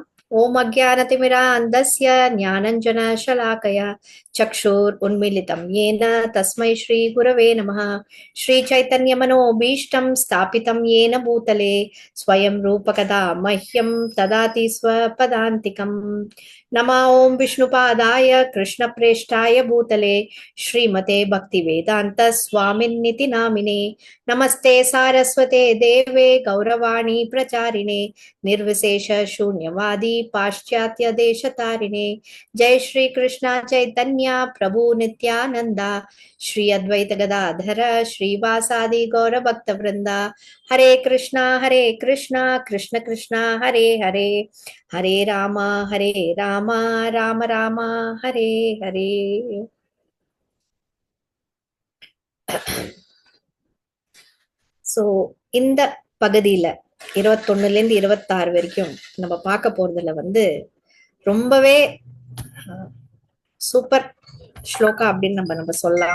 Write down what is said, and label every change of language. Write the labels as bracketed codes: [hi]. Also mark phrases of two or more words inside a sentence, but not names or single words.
[sa] ओम् अज्ञानतिमिरा अन्धस्य ज्ञानाञ्जन शलाकया चक्षुर् उन्मीलितम् येन तस्मै श्री गुरवे नमः. श्री चैतन्य मनोऽभीष्टम् स्थापितम् येन भूतले स्वयम् रूपः कदा मह्यम् ददाति स्वपदान्तिकम्. नमः ओम विष्णुपादाय कृष्णप्रेष्ठाय भूतले श्रीमते भक्तिवेदांत स्वामिन्निति नामिने नमस्ते सारस्वते देवे गौरवाणी प्रचारिणे निर्विशेष शून्यवादी पाश्चात्य देशतारिणे। जय श्री कृष्ण चैतन्य प्रभु नित्यानंदा श्री अद्वैत गदाधर श्रीवासादि गौर भक्त वृंदा। हरे कृष्णा कृष्ण कृष्ण हरे हरे हरे राम राम राम हरे हरे। [ta] சோ இந்த பகுதியில 21ல இருந்து 26 வரைக்கும் நம்ம பார்க்க போறதுல வந்து ரொம்பவே சூப்பர் ஸ்லோகா அப்படின்னு நம்ம சொல்லலாம்.